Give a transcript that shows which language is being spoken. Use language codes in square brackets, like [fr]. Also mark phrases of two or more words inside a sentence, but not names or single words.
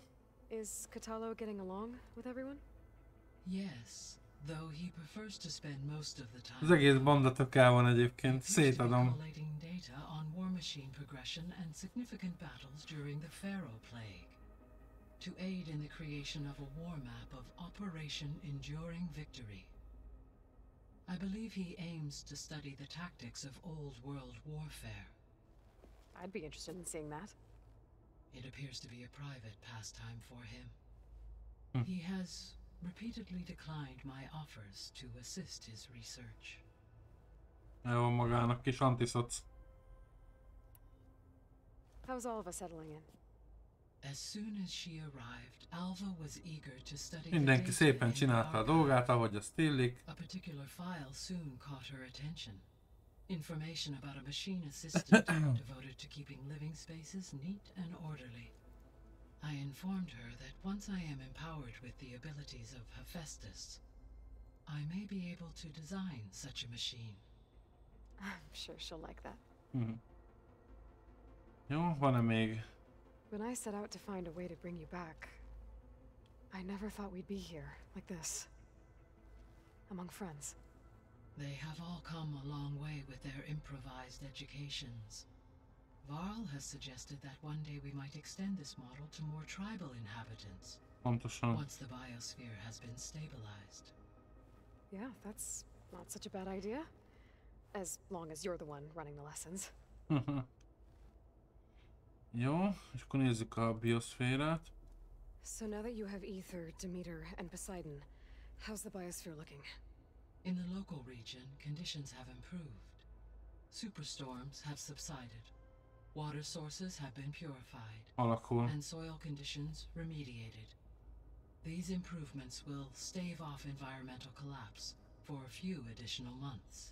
[en] Is Katalo getting along with everyone? Yes, though he prefers to spend most of the time. [hu] Az egész banda tök el van egyébként, szétadom. [en] Collating data on war machine progression and significant battles during the Pharaoh Plague, to aid in the creation of a war map of Operation Enduring Victory. I believe he aims to study the tactics of old world warfare. I'd be interested in seeing that. It appears to be a private pastime for him. He has repeatedly declined my offers to assist his research. [hu] El van magának kis antiszoc. [en] How's all of us settling in? As soon as she arrived, Alva was eager to study [hu] Mindenki szépen csinálta a dolgát, ahogy azt illik. [en] A particular file soon caught her attention. Information about a machine assistant devoted to keeping living spaces neat and orderly. I informed her that once I am empowered with the abilities of Hephaestus, I may be able to design such a machine. I'm sure she'll like that. [hu] Jó, van-e még? [en] When I set out to find a way to bring you back, I never thought we'd be here, like this. Among friends. They have all come a long way with their improvised educations. Varl has suggested that one day we might extend this model to more tribal inhabitants. [hu] Pontosan. [en] Once the biosphere has been stabilized. Yeah, that's not such a bad idea. As long as you're the one running the lessons. [hu] Jó, és akkor nézzük a bioszférát. [en] So now that you have Ether, Demeter, and Poseidon, how's the biosphere looking? In the local region, conditions have improved. Superstorms have subsided. Water sources have been purified. [hu] Alakul. [en] And soil conditions remediated. These improvements will stave off environmental collapse for a few additional months.